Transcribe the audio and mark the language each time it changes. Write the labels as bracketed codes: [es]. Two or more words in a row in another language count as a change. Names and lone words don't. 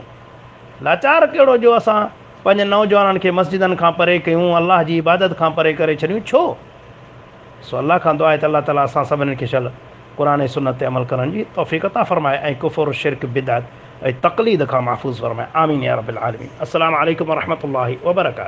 [sd] लाचार कहिड़ो जो असां पंहिंजे नौजवाननि खे मस्जिदनि खां परे कयूं, अलाह जी इबादत खां परे करे छॾियूं, छो। सो अलाह खां दुआ आहे त अलाह ताला असां सभिनी खे शल क़ुरान ऐं सुन्नत ते अमल करण जी तौफ़ीक़ अता फ़रमाए, ऐं कुफ़र शिरक बिदअत ऐं तक़लीद खां महफ़ूज़ फ़रमाए। [ar] آمين يا رب العالمين. السلام عليكم و رحمة الله و بركاته.